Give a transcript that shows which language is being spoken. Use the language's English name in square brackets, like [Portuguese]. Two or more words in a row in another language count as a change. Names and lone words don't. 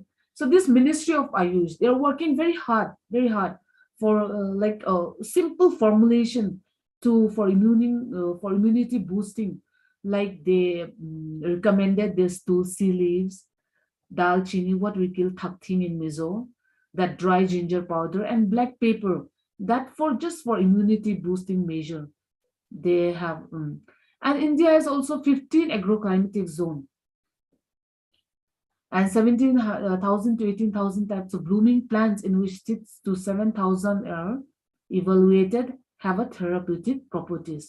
[English] So this Ministry of Ayush, they're working very hard for like a simple formulation for immunity boosting. Like they recommended this tulsi leaves, dalchini, what we call thakthing in Mizo, that dry ginger powder and black pepper, that for just for immunity boosting measure they have. And India has also 15 agroclimatic zone. and 17,000 to 18,000 types of blooming plants, in which 6 to 7,000 are evaluated have a therapeutic properties.